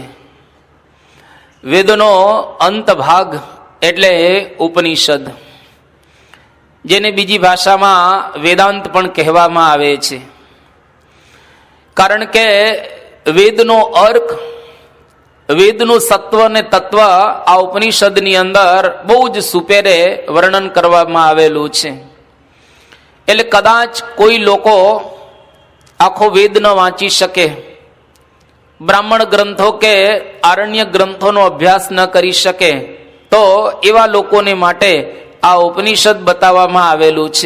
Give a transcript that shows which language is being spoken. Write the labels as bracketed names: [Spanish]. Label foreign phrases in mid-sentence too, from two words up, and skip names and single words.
[Gujarati] વેદોનો અંત ભાગ એટલે ઉપનિષદ, જેને બીજી ભાષામાં વેદાંત પણ કહેવામાં આવે છે। કારણ કે વેદનો અર્થ, वेदનું સત્વ અને તત્વ આ ઉપનિષદની અંદર બહુ જ સુપેરે વર્ણન કરવામાં આવેલું છે। એટલે કદાચ કોઈ લોકો આખો વેદ ન વાંચી શકે, બ્રાહ્મણ ગ્રંથો કે આરણ્ય ગ્રંથોનો અભ્યાસ ન કરી શકે, તો એવા લોકોને માટે આ ઉપનિષદ બતાવવામાં આવેલું છે।